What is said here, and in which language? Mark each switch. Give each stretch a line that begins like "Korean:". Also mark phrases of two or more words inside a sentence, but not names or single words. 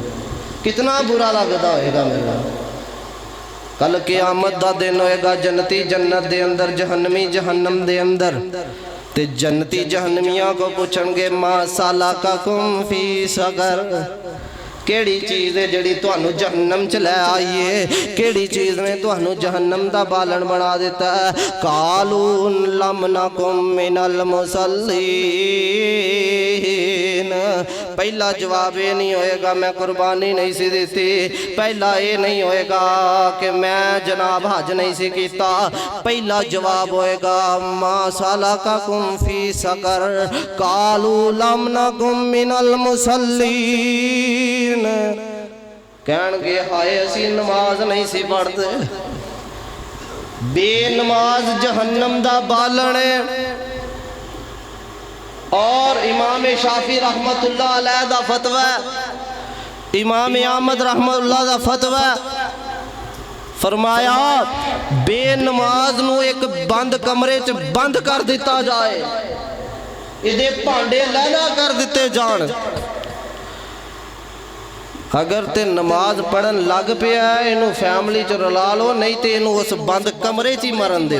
Punjabi: کتنا برا لگدا ہوئے گا میرا۔ کل قیامت دا دن ہوئے گا، جنتی جنت دے اندر، جہنمی جہنم دے اندر، تے جنتی جہنمیاں کو پچھنگے
Arabic: ما سلككم في سقر,
Punjabi: کیہڑی چیز ہے جیہڑی تہانوں جہنم چ لے آئی ہے، کیہڑی چیز نے تہانوں جہنم دا بالن بنا دتا ہے.
Arabic: قالوا لم نك من المصلين,
Punjabi: پہلا جواب ایہ نہیں ہوئے گا میں قربانی نہیں سی دتی، پہلا ایہ نہیں ہوئے گا کہ میں جناب حج نہیں سی کیتا، پہلا جواب ہوئے گا
Arabic: ما سلككم في سقر، قالوا لم نك من المصلين,
Punjabi: کہنگے ہائے اسی نماز نہیں سی پڑھدے. بے نماز جہنم دا بالن ہے. اور امام شافعی
Arabic: رحمة الله عليه
Punjabi: دا فتویٰ، امام احمد رحمتہ اللہ دا فتویٰ، فرمایا بے نماز نوں اک بند کمرے چ بند کر دتا جائے، ایہدے بھانڈے لیلا کر دتے جان، اگر تے نماز پڑھن لگ پیا ایہنوں فیملی چ رلا لو، نہیں تو ایہنوں اس بند کمرے چ ہی مرن دو.